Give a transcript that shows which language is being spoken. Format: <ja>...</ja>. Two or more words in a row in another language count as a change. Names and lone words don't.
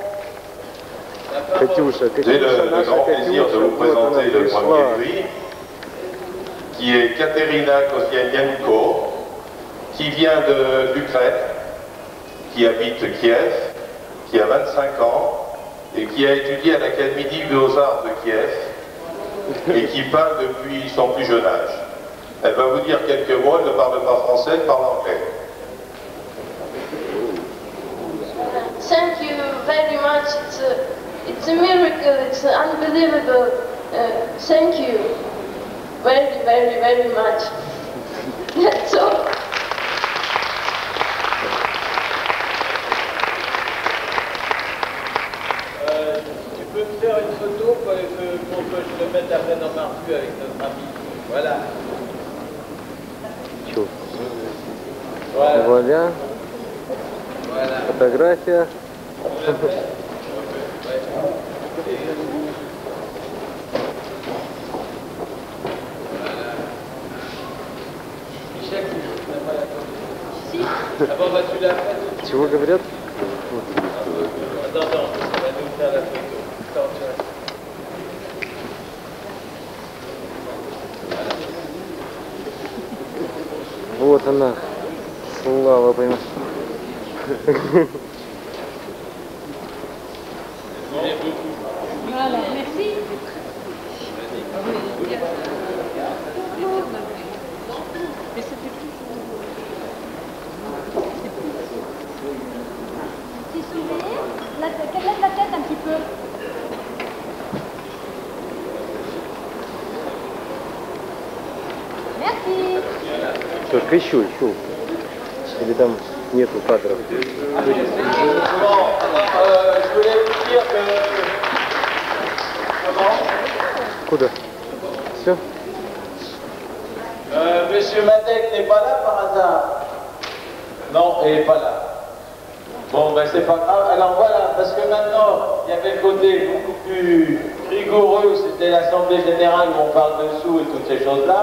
<fr>J'ai le grand plaisir de vous présenter le premier prix qui est Katerina Kosianienko, qui vient d'Ukraine, qui habite Kiev, qui a 25 ans et qui a étudié à l'Académie des Beaux-Arts de Kiev et qui parle depuis son plus jeune âge. Elle va vous dire quelques mots, elle ne parle pas français, elle parle anglais.</fr> <en>Thank you very much. It's a miracle. It's unbelievable. Thank you very, very, very much. That's all.</en> <fr>Tu peux me faire une photo pour que je le mette après dans ma revue avec notre ami. Voilà. Voilà. Voilà.</fr> <ru>Фотография. Чего говорят? Вот она, слава, понимаешь.</ru> <fr>Voilà, merci. Tu soulèves lève la tête un petit peu. Merci.</fr> <ru>Только еще. Или там нету кадров?</ru> <fr>Je voulais vous dire que... Comment?</fr> <ru>Куда? Все?</ru> <fr>Monsieur Madec n'est pas là par hasard? Non, il n'est pas là. Bon, ben c'est pas grave. Alors voilà, parce que maintenant, il y avait le côté beaucoup plus rigoureux, c'était l'Assemblée Générale où on parle de sous et toutes ces choses-là.</fr>